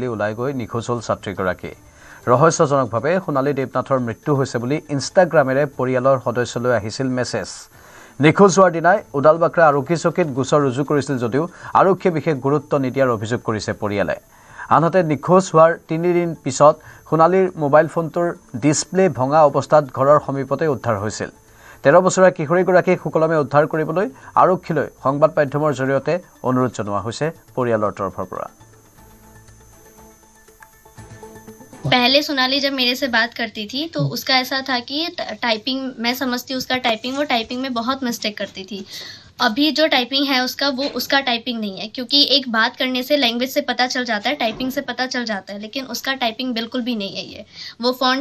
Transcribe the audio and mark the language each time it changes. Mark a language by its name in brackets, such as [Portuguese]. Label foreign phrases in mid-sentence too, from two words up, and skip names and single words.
[Assamese] ওলাই গৈ নিখোজ হ'ল ছাত্ৰীগৰাকী ৰহস্যজনকভাৱে সোণালী দেৱনাথৰ মৃত্যু হৈছে বুলি ইনষ্টাগ্ৰামেৰে পৰিয়ালৰ সদস্যলৈ আহিছিল মেছেজ নিখোজ হোৱাৰ দিনাই উদালবাক্ৰা আৰক্ষী চকীত গোচৰ ৰুজু কৰিছিল যদিও আৰক্ষীয়ে বিশেষ গুৰুত্ব নিদিয়াৰ অভিযোগ কৰিছে পৰিয়ালে আনহাতে নিখোজ হোৱাৰ 3 দিন পিছত সোণালীৰ মোবাইল ফোনটোৰ ডিসপ্লে ভঙা অৱস্থাত ঘৰৰ সমীপতে উদ্ধাৰ হৈছিল 13 বছৰীয়া কিশোৰীগৰাকীক সুকলমে উদ্ধাৰ কৰিবলৈ আৰক্ষীলৈ সংবাদ মাধ্যমৰ জৰিয়তে অনুৰোধ জনোৱা হৈছে পৰিয়ালৰ তৰফৰ পৰা [Hindi] पहले सोनाली जब मेरे से बात करती थी तो उसका ऐसा था कि टाइपिंग मैं समझती हूँ उसका टाइपिंग वो टाइपिंग में बहुत मिस्टेक करती थी अभी जो टाइपिंग है उसका वो उसका टाइपिंग नहीं है क्योंकि एक बात करने से लैंग्वेज से पता चल जाता है टाइपिंग से पता चल जाता है लेकिन उसका टाइपिंग बिल्कुल भी नहीं है ये वो फॉन्ट